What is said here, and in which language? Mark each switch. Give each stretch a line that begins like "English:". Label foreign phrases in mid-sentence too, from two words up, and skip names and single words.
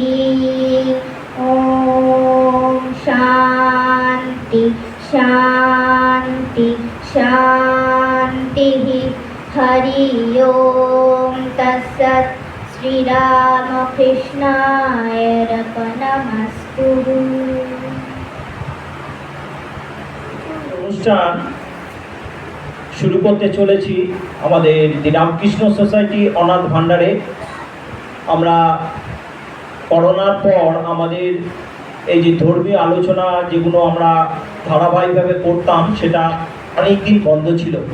Sanskrit: ॐ शान्ति शान्ति शान्तिः। हरि ओम् तत्सत्। श्रीरामकृष्णाय अर्पणमस्तु।
Bangla: অনুষ্ঠান শুরু করতে চলেছি আমাদের রামকৃষ্ণ সোসাইটি অনাথ ভান্ডারে। আমরা করোনার পর আমাদের এই যে ধর্মীয় আলোচনা যেগুলো আমরা ধারাবাহিকভাবে করতাম সেটা অনেক দিন বন্ধ ছিল।